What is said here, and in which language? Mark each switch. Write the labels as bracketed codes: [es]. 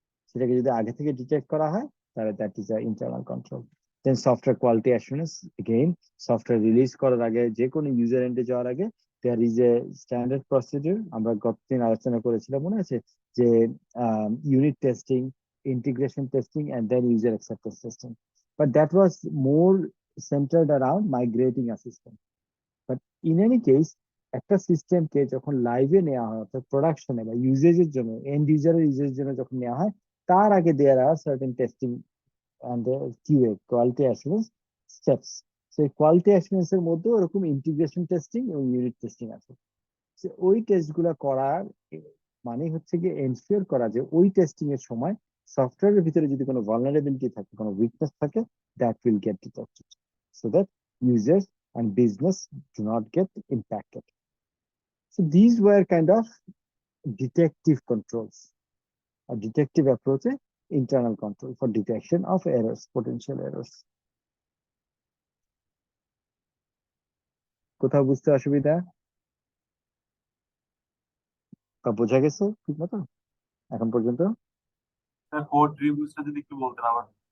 [bn] সেটাকে যদি আগে থেকে ডিটেক্ট করা হয়, তাহলে [en] That is internal control. [bn] Then software quality assurance, again software release করার আগে, যে কোনো ইউজার এন্ডে যাওয়ার আগে [en] There is a standard procedure. [bn] আমরা গতদিন আলোচনা করেছিলাম, মনে আছে, যে [en] Unit testing, integration testing, and then user acceptance testing. But that was more centered around migrating a system. But in any case, [bn] একটা সিস্টেমকে যখন লাইভে নেওয়া হয়, অর্থাৎ প্রোডাকশনে বা ইউজেজের জন্য, এন্ড ইউজারের ইউজের জন্য যখন নেওয়া হয়, তার আগে [en] There are certain testing and QA, quality assurance steps. [bn] সেই কোয়ালিটি অ্যাসুরেন্স এর মধ্যে ওরকম ইন্টিগ্রেশন টেস্টিং এবং ইউনিট টেস্টিং আছে। ওই টেস্ট গুলা করার মানে হচ্ছে গিয়ে এনশিওর করা যে ওই টেস্টিং এর সময় সফটওয়্যারের ভিতরে যদি কোনো ভালনারেবিলিটি থাকে, কোনো উইকনেস থাকে, [en] That will get detected so that users and business do not get impacted. So these were kind of detective controls, a detective approach, internal control for detection of errors, potential errors. [bn] কোথাও বুঝতে অসুবিধা বা বোঝা গেছে ঠিক মতো এখন পর্যন্ত? স্যার কোড রিভিউটা যদি একটু বলতেন আবার।